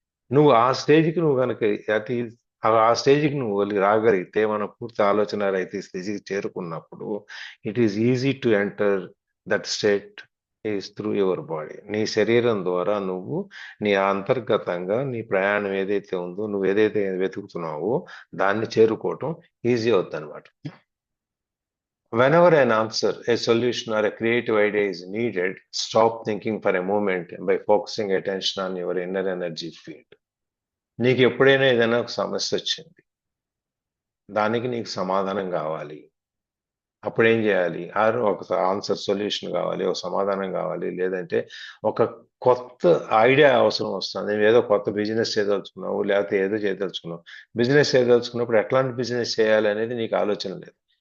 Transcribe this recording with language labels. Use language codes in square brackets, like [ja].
[te] నువ్వు ఆ స్టేజ్కి నువ్వు కనుక అతి ఆ స్టేజ్కి నువ్వు రాగలిగితే, మనం పూర్తి ఆలోచన రహిత స్థితికి చేరుకున్నప్పుడు it is easy to enter that state is through your body. నీ శరీరం ద్వారా నువ్వు నీ అంతర్గతంగా నీ ప్రయాణం ఏదైతే ఉందో, నువ్వు ఏదైతే వెతుకుతున్నావో దాన్ని చేరుకోవటం ఈజీ అవుతుంది అనమాట. [en] Whenever an answer, a solution, or a creative idea is needed, stop thinking for a moment by focusing attention on your inner energy field. [te] నీకు ఎప్పుడైనా ఏదైనా ఒక సమస్య వచ్చింది, దానికి నీకు సమాధానం కావాలి, అప్పుడు ఏం చేయాలి? ఒక ఆన్సర్ సొల్యూషన్ కావాలి, ఒక సమాధానం కావాలి, లేదంటే ఒక కొత్త ఐడియా అవసరం వస్తుంది. నేను ఏదో కొత్త బిజినెస్ చేయదలుచుకున్నావు, లేకపోతే ఏదో చేయదలుచుకున్నావు. బిజినెస్ చేయదలుచుకున్నప్పుడు ఎట్లాంటి బిజినెస్ చేయాలి అనేది నీకు ఆలోచన లేదు.